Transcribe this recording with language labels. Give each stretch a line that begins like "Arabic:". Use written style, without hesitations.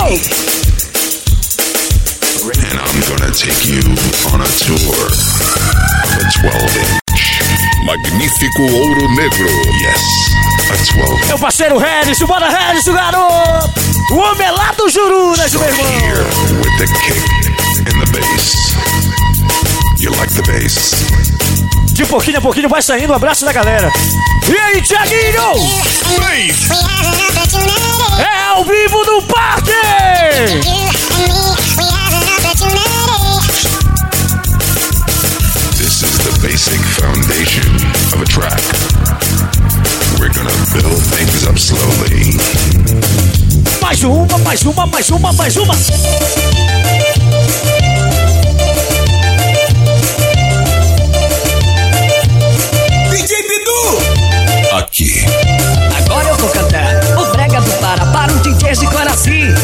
English: And I'm gonna take you on a tour of a 12-inch.
Portuguese: Magnífico ouro negro.
English: Yes, a 12-inch.
Portuguese: Meu parceiro Regis, bora Regis, o garoto! O homem é lá do Jurunas,
English: so
Portuguese: meu irmão!
English: Here with the kick and the bass. You like the bass.
Portuguese: De pouquinho a pouquinho vai saindo. Um abraço da galera. E aí, Thiaguinho? É ao vivo do parque!
English: This is the basic foundation of a track. We're gonna build things up slowly.
Portuguese: Mais uma, mais uma, mais uma, mais uma! Aqui. Agora eu vou cantar o brega do Pará para o DJ de Coraci.